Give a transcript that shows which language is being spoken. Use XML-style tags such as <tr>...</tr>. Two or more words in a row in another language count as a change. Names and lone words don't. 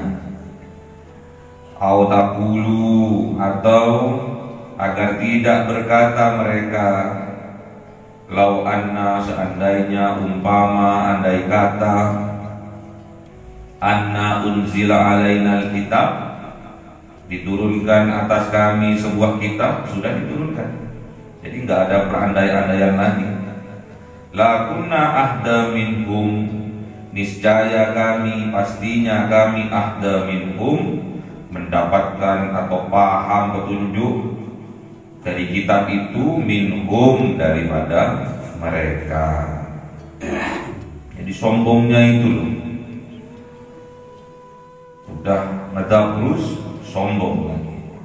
<id>Autaqulu, atau agar tidak berkata mereka,</id> <ar>لو أن,</ar> <id>seandainya, umpama, andai kata,</id> <ar>أنا أنزل علينا الكتاب,</ar> <id>diturunkan atas kami sebuah kitab, sudah diturunkan. Jadi nggak ada perandai-andaian lagi.</id> <ar>لكنا أهدى منهم,</ar> <id>niscaya kami, pastinya kami,</id> <ar>أهدى منهم,</ar> <id>mendapatkan atau paham petunjuk dari kitab itu, minhum, daripada mereka. Jadi sombongnya itu loh, udah ngedabrus, sombong lagi.</id>